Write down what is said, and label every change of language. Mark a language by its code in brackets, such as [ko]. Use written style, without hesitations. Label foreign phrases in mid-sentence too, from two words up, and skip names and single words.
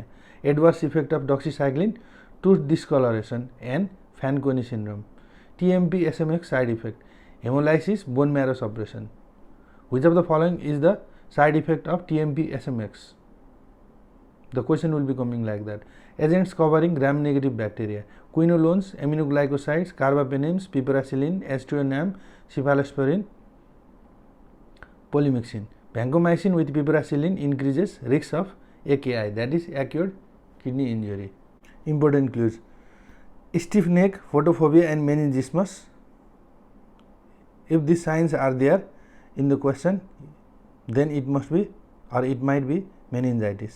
[en] Adverse effect of doxycycline, tooth discoloration and Fanconi syndrome. TMP SMX side effect, hemolysis, bone marrow suppression. Which of the following is the side effect of TMP SMX? The question will be coming like that. Agents covering gram-negative bacteria, quinolones, aminoglycosides, carbapenems, piperacillin, aztreonam, cephalosporin, polymyxin. Vancomycin with piperacillin increases risk of AKI, that is acute kidney injury. Important clues: stiff neck, photophobia and meningismus. If these signs are there in the question, then it must be or it might be meningitis.